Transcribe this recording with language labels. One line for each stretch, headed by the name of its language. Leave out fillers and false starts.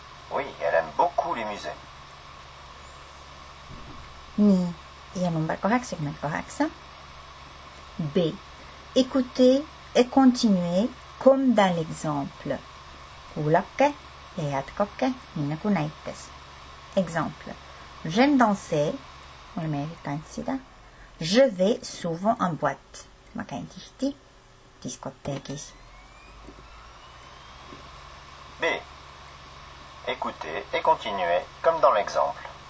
French: Oui, elle aime beaucoup les musées.
Estonian: Nii, ja number 88. B.
French: Écoutez et continuez comme dans l'exemple.
Estonian: Kuulake ja jätkake, nii nagu näites.
French: Exemple. J'aime danser.
Estonian: Mulle meeldib tantsida.
French: Je vais souvent en boîte.
Estonian: Ma käin tihti diskoteegis. B.
French: Écoutez et continuez comme dans l'exemple.